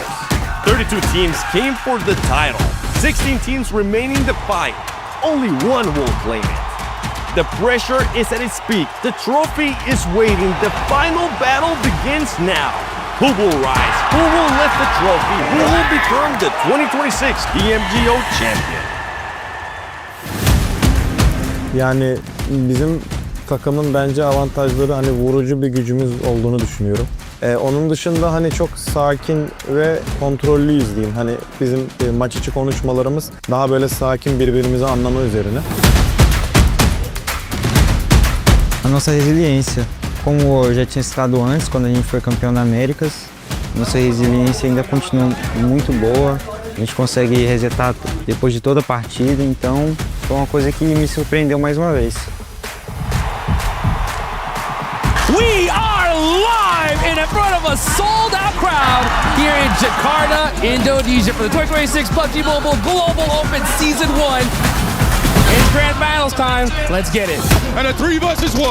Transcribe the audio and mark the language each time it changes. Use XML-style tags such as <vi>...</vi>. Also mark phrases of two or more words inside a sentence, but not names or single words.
<en>32 teams came for the title. 16 teams remaining to fight. Only one will claim it. The pressure is at its peak. The trophy is waiting. The final battle begins now. Who will rise? Who will lift the trophy? Who will become the 2026 PMGO champion?</en> <tr>Yani bizim takımın bence avantajları hani vurucu bir gücümüz olduğunu düşünüyorum. Onun dışında hani çok sakin ve kontrollüyüz diyeyim. Hani bizim maç içi konuşmalarımız daha böyle sakin, birbirimizi anlama üzerine.</tr> <pt>A nossa resiliência, como eu já tinha citado antes, quando a gente foi campeão da Américas, nossa resiliência ainda continua muito boa. A gente consegue resetar depois de toda a partida, então foi uma coisa que me surpreendeu mais uma vez.</pt> <en>We are live in a in front of a sold-out crowd here in Jakarta, Indonesia for the 2026 PUBG Mobile Global Open Season 1. It's grand battles time. Let's get it. And a 3 versus 1.</en>